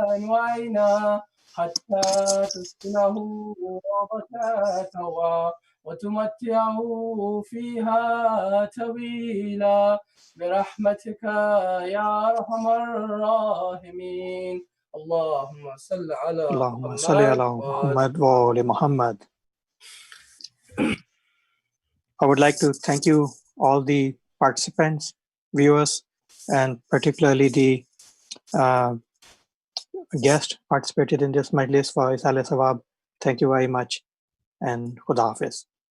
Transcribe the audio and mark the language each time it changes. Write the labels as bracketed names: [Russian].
[Arabic] وعينا حتى تسكنه وبكاته وتمتعه فيها طويلا برحمتك يا أرحم الراحمين. اللهم صل على اللهم صل على محمد وآل Muhammad. [English] I would like to thank you all the participants, viewers, and particularly the guest participated in this Majlis for Esaal Sawab. Thank you very much, and Khuda Hafiz.